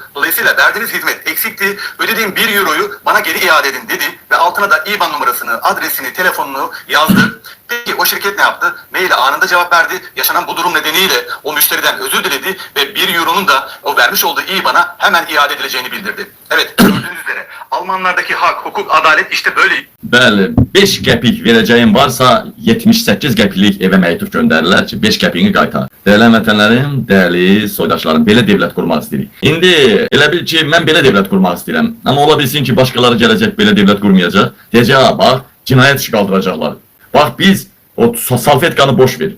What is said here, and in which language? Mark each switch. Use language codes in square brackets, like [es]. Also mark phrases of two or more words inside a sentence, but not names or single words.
[tr] Dolayısıyla verdiğiniz hizmet eksikti. Ödediğim 1 euroyu bana geri iade edin dedi ve altına da IBAN numarasını, adresini, telefonunu yazdı. Peki o şirket ne yaptı? Maile anında cevap verdi. Yaşanan bu durum nedeniyle o müşteriden özür diledi ve 1 euronun da o vermiş olduğu IBAN'a hemen iade edileceğini bildirdi. Evet, gördüğünüz üzere Almanlardaki hak, hukuk, adalet işte böyle. [az] Bəli, 5 qəpik verəcəyin varsa 78 qəpiklik evə məktub göndərirlər ki, 5 qəpiyini qaytar. Dəyərli vətənlərim, dəyərli soydaşlarım, belə devlət qurmaq istəyirik. İndi elə bil ki, mən belə devlət qurmaq istəyirəm. Amma ola bilsin ki, başqaları gələcək belə devlət qurmayacaq. Deyəcək, bax, cinayət işi qaldıracaqlar. Bax, biz o salfetkanı boş ver.